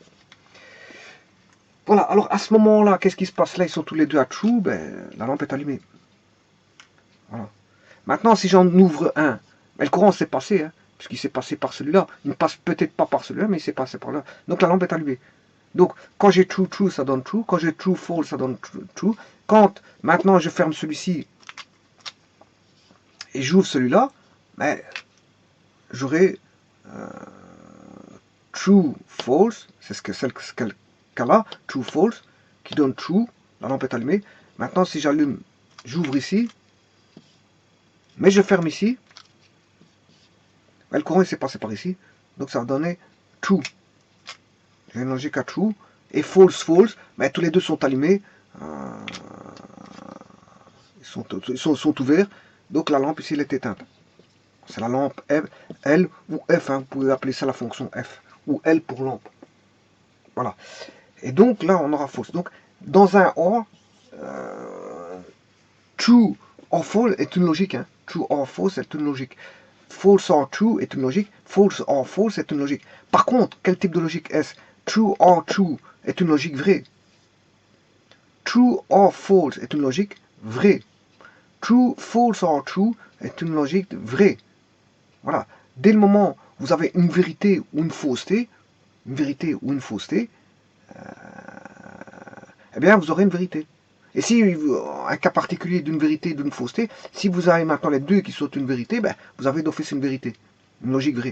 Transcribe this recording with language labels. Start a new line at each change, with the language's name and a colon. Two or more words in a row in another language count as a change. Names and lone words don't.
French: Voilà, alors à ce moment-là, qu'est-ce qui se passe là? Ils sont tous les deux à true, ben, la lampe est allumée. Voilà. Maintenant, si j'en ouvre un, ben, le courant s'est passé, hein, puisqu'il s'est passé par celui-là. Il ne passe peut-être pas par celui-là, mais il s'est passé par là. Donc la lampe est allumée. Donc, quand j'ai
English: true, true,
French: ça donne true. Quand j'ai
English: true, false,
French: ça donne
English: true, true.
French: Quand, maintenant, je ferme celui-ci et j'ouvre celui-là, ben, j'aurai
English: true, false,
French: c'est ce qu'elle a,
English: true, false,
French: qui donne true, la lampe est allumée. Maintenant, si j'allume, j'ouvre ici, mais je ferme ici, ben, le courant s'est passé par ici, donc ça va donner true. J'ai une logique à true, et
English: false, false,
French: ben, tous les deux sont allumés, ils sont ouverts, donc la lampe ici elle est éteinte. C'est la lampe F, L ou F, hein, vous pouvez appeler ça la fonction F, ou L pour lampe. Voilà. Et donc là, on aura false. Donc, dans un OR,
English: true or false
French: est une logique. Hein.
English: True or false
French: est une logique.
English: False or true
French: est une logique.
English: False or false
French: est une logique. Par contre, quel type de logique est-ce?
English: True or true
French: est une logique vraie.
English: True or false
French: est une logique vraie.
English: true, false or true
French: est une logique vraie. Voilà. Dès le moment où vous avez une vérité ou une fausseté, eh bien, vous aurez une vérité. Et si un cas particulier d'une vérité et d'une fausseté, si vous avez maintenant les deux qui sont une vérité, ben, vous avez d'office une vérité, une logique vraie.